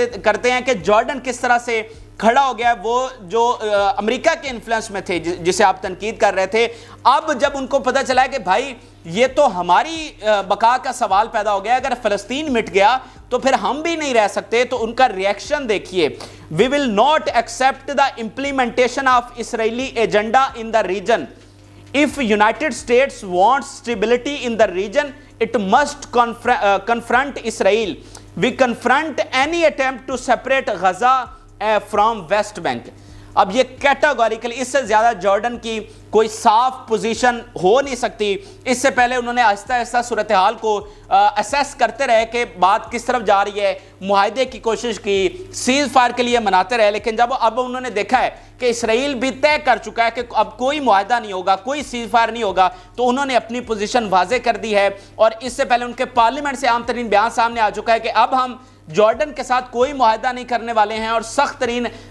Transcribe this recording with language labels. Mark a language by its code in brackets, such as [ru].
[ur] کرتے ہیں کہ جارڈن کس طرح سے کھڑا ہو گیا۔ وہ جو امریکہ کے انفلوئنس میں تھے جسے آپ تنقید کر رہے تھے، اب جب ان کو پتہ چلا ہے کہ بھائی یہ تو ہماری بقا کا سوال پیدا ہو گیا، اگر فلسطین مٹ گیا تو پھر ہم بھی نہیں رہ سکتے، تو ان کا ریئیکشن دیکھیے۔ [en] We will not accept the implementation of Israeli agenda in the region. If United States wants stability in the region, it must confront Israel. We confront any attempt to separate Gaza from West Bank. [ur] اب یہ categorically اس سے زیادہ Jordan کی کوئی صاف position ہو نہیں سکتی۔ اس سے پہلے انہوں نے آہستہ آہستہ صورتحال کو اسیس کرتے رہے کہ بات کس طرف جا رہی ہے، معاہدے کی کوشش کی، سیز فائر کے لیے مناتے رہے، لیکن جب اب انہوں نے دیکھا ہے کہ اسرائیل بھی طے کر چکا ہے کہ اب کوئی معاہدہ نہیں ہوگا، کوئی سیز فائر نہیں ہوگا، تو انہوں نے اپنی پوزیشن واضح کر دی ہے۔ اور اس سے پہلے ان کے پارلیمنٹ سے عام ترین بیان سامنے آ چکا ہے کہ اب ہم جارڈن کے ساتھ کوئی معاہدہ نہیں کرنے والے ہیں، اور سخت ترین